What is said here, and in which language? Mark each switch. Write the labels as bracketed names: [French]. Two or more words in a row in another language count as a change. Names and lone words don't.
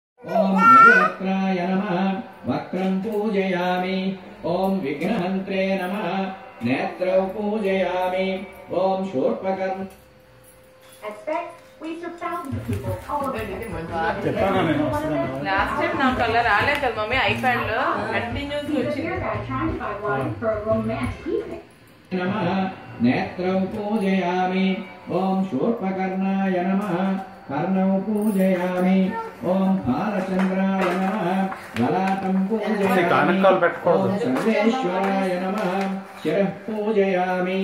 [Sanskrit] ओम नववक्त्राय नमः वक्रं पूजयामि। ओम विघ्नहन्त्रे नमः नेत्रौ पूजयामि। ओम शूर्पकर्म [English] last time [Telugu] నాకు అలా రాలేదు కదా మమ్మీ ఐప్యాడ్ లో కంటిన్యూస్ వచ్చింది [Sanskrit] नमः नेत्रौ पूजयामि। ओम शूर्पकर्णाय नमः कर्णौ पूजयामि। ओम भालचंद्राय नमः ललाटं पूजयामि। ओम सर्वेश्वराय नमः शिरः पूजयामि।